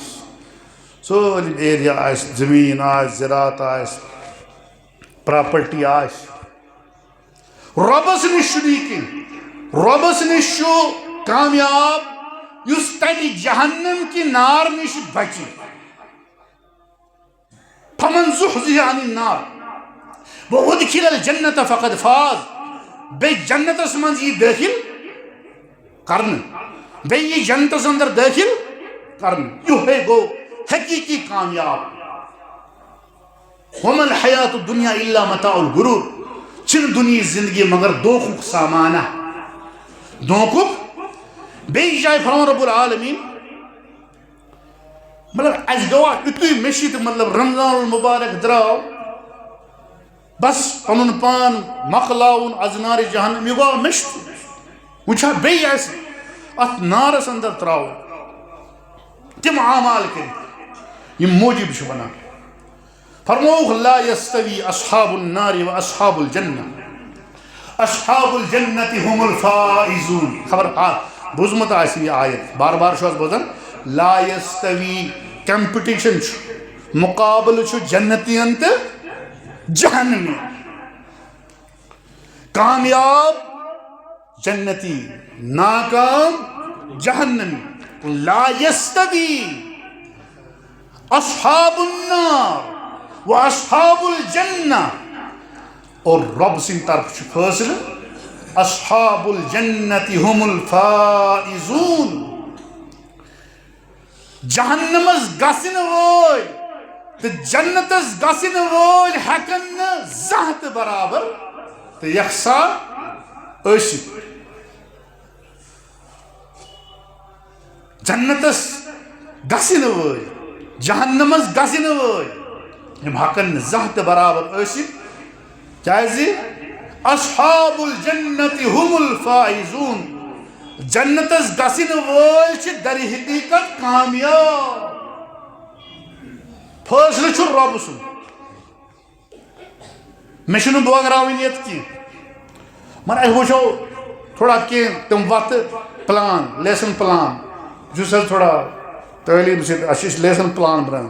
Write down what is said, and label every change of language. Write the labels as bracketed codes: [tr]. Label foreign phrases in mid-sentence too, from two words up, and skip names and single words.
[ks] سٲلِم ایریا آسہِ، زٔمیٖن آسہِ، زِراعت آسہِ، پراپرٹی آسہِ. رۄبس نِش چھُنہٕ یہِ کینٛہہ. رۄبس نِش چھُ کامیاب یُس تتہِ جہنم کہِ نار نش بچہِ. [ar] فمن زحزح عن النار وادخل الجنة فقد فاز. [ks] بیٚیہِ جنتس منٛز یی دٲخل کرنہٕ، بیٚیہِ یی جنتس اندر دٲخل کرنہٕ، یِہوے گوٚو حقیقی کامیاب. [ar] وما الحیات الدنیا الا متاع الغرور. [ks] چھنہٕ دُنیہٕچ زندگی مگر دھوکُک سامانہ، دھوکُک. بیٚیہِ جایہِ فرماوان رب العالمین مطلب اَسہِ گوٚوا یُتُے مٔشیٖد، مطلب رمضان المبارک درٛاو بس پنُن پان مۄکلاوُن اَزنارِ جہنم، یہِ گوٚو مٔشتٕے. وۄنۍ چھا بیٚیہِ اَسہِ اَتھ نارس اندر ترٛاوُن تِم اعمال کٔرِتھ یِم موجب چھِ وَنان. [ar] فرمووُکھ لا یستوی اصحاب النار و اصحاب الجنہ، اصحاب الجنة هم الفائزون. [ks] خبر بوٗزمُت آسہِ یہِ آیت بار بار چھُ حظ بوزان. [ar] لا یستوی [ks] کمپٹیشن چھُ، مُقابلہٕ چھُ جنتین تہٕ جہنمی. کامیاب جنتی، ناکام جہنمی. [ar] لا یستوی اصحاب النار و اصحاب الجنہ. [ks] اور رب سٕنٛدِ طرفہٕ چھُ فٲصلہٕ [ar] اصحاب الجنة هم الفائزون. [ks] جہنمس گژھن وٲلۍ تہٕ جنتس گژھن وٲلۍ ہٮ۪کن نہٕ زانٛہہ تہِ برابر تہٕ یکساں ٲسِتھ. جنتس گژھن وٲلۍ جہنمس گژھن وٲلۍ یِم ہٮ۪کن نہٕ زانٛہہ تہِ برابر ٲسِتھ. [ar] کیازِ اصحاب الجنة هم الفائزون. [ks] جنتس گژھن وٲلۍ چھِ در حقیقت کامیاب. فٲصلہٕ چھُ رۄبہٕ سُنٛد. مےٚ چھُنہٕ بٲگراوٕنۍ ییٚتہِ کینٛہہ، مگر أسۍ وٕچھو تھوڑا کینٛہہ تِم وَتھٕ پلان، [en] lesson plan [ks] یُس حظ تھوڑا تعلیٖم سۭتۍ اَسہِ چھِ [en] lesson plan [ks] بناوان.